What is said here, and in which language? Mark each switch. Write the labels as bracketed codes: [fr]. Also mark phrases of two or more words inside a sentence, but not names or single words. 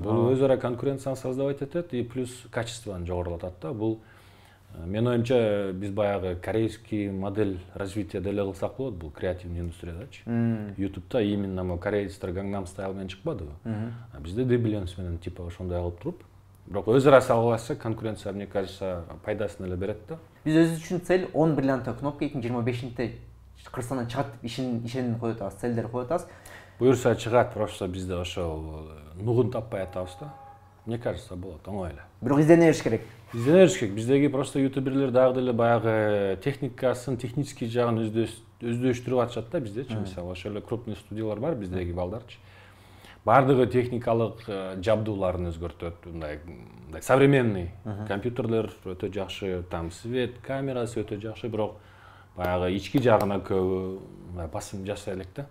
[ky] Бул өз ара конкуренцияны создавать этет [ru] и плюс [ky] качествону жогорулатат да. Бул мен оюмча биз баягы [ru] корейский модель развития [ky] деле кылсак болот, бул креативный индустриядачы. YouTube'да именно мо корейцтер Gangnam Style менен чыкпадыбы? Бизде Дебиленс менен типа ошондой кылып туруп, Бирок өз ара салгылашса конкуренция, [ru] мне кажется, [ky] пайдасын эле берет да. Биз өзүбүз үчүн цель 10 бриллиантовый кнопка 2025-нде Кыргызстандан чыгат деп ишенип коюп атабыз, целдер коюп атабыз. Буюрса чыгат, просто бизде ошол нугун таппай атабыз да. [ru] Мне кажется, [ky] болот оңой эле. Бирок издене бериш керек. Издене бериш керек. Биздеги просто ютуберлер дагы деле баягы техникасын, технический жагын өздөштүрүп атышат да биздечи. Мисалы, ошол эле крупный студиялар бар биздеги балдарчы. Бардыгы техникалык жабдууларын өзгөртөт, мындай современный компьютерлер өтө жакшы, [ru] там свет, [ky] камерасы өтө жакшы, бирок баягы ички жагына көбү басым жасай элек да.